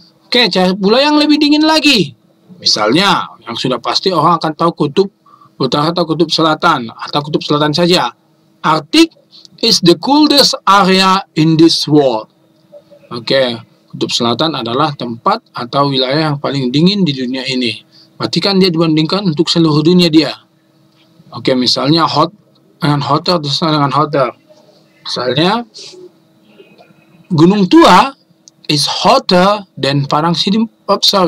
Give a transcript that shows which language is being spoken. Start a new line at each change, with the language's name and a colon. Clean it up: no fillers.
Indonesian: Oke, cari pula yang lebih dingin lagi. Misalnya, yang sudah pasti orang akan tahu kutub utara atau kutub selatan, atau kutub selatan saja.
English: Arctic is the coldest area in this world.
Indonesian: Oke, kutub selatan adalah tempat atau wilayah yang paling dingin di dunia ini. Berarti kan dia dibandingkan untuk seluruh dunia dia. Oke, misalnya hot dengan hotter, dengan hotter. Misalnya,
English: Gunung Tua is hotter than Padang Sidimpuan.